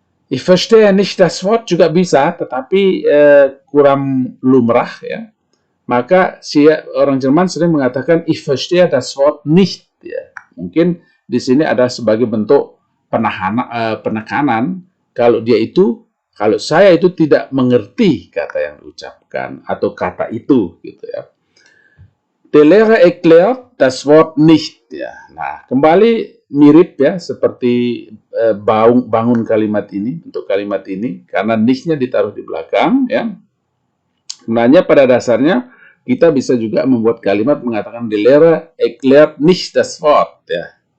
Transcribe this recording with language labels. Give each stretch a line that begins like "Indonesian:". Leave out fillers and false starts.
German: Ich verstehe nicht das Wort
Indonesian: juga bisa, tetapi kurang lumrah, ya. Maka orang Jerman sering mengatakan
German: ich verstehe das Wort nicht,
Indonesian: ya. Mungkin di sini ada sebagai bentuk penekanan kalau saya itu tidak mengerti kata yang diucapkan atau kata itu, gitu, ya.
German: Der Lehrer erklärt das Wort nicht, ya.
Indonesian: Nah, kembali mirip, ya, seperti bangun kalimat ini, untuk kalimat ini, karena nicht-nya ditaruh di belakang, ya. Sebenarnya pada dasarnya kita bisa juga membuat kalimat mengatakan
German: der Lehrer erklärt nicht das Wort,
Indonesian: ya.